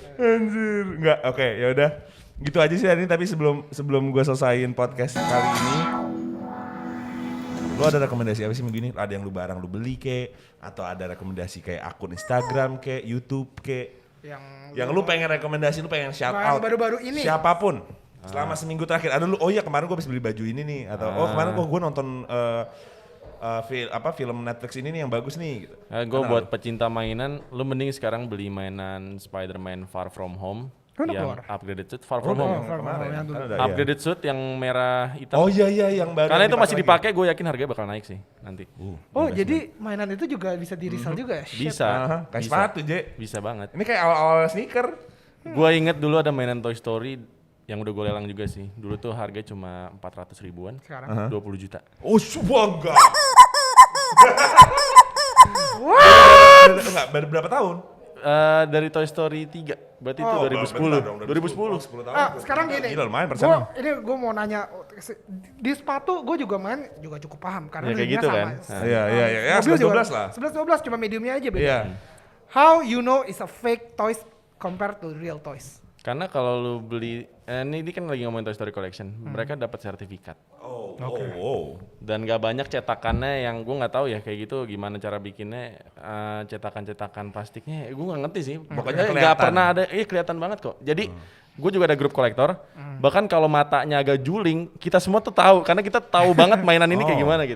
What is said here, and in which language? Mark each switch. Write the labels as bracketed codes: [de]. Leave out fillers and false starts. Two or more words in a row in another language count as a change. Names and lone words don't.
[id] Anjir. Enggak, oke, ya udah. Gitu aja sih hari ini, tapi sebelum gue selesaiin podcast kali ini, lu ada rekomendasi apa sih minggu ini? Ada yang lu barang lu beli kek, atau ada rekomendasi kayak akun Instagram kek, YouTube kek, yang lu pengen rekomendasi, lu pengen [en] shout out [id] baru-baru ini siapapun selama seminggu terakhir. Ada lu, oh iya kemarin gue habis beli baju ini nih, atau oh kemarin gue nonton film Netflix ini nih yang bagus nih gitu. Gue buat pecinta mainan, lu mending sekarang beli mainan Spider-Man Far From Home. Yang [en] upgraded suit [id] Far From Home. [en] Upgraded suit [id] yang merah hitam. Oh iya yang baru. Karena itu masih dipakai, gue yakin harganya bakal naik sih nanti. Jadi mainan itu juga bisa di resell juga ya? Bisa. Kayak sepatu, Je. Bisa banget. Ini kayak awal-awal sneaker. Gue inget dulu ada mainan Toy Story yang udah gue lelang juga sih. Dulu tuh harganya cuma 400 ribuan. Sekarang 20 juta. Oh, bangga. Enggak, berapa tahun? Dari Toy Story 3. Berarti itu 2010. 10 tahun. Sekarang gini. Gila, lumayan persennya. Gue mau nanya, di sepatu gue juga main juga cukup paham karena kayak gitu sama. kan. Iya, 11-12 lah. 11-12 cuma mediumnya aja beda. Iya. [en] How you know is a fake toys compared to real toys? [id] Karena kalau lu beli, ini kan lagi ngomongin Toy Story Collection, mereka dapat sertifikat. Dan gak banyak cetakannya yang gue nggak tahu ya kayak gitu gimana cara bikinnya, cetakan plastiknya, gue nggak ngerti sih. Pokoknya nggak pernah ada, kelihatan banget kok. Jadi gue juga ada grup kolektor, bahkan kalau matanya agak juling, kita semua tuh tahu karena kita tahu banget mainan ini kayak gimana gitu.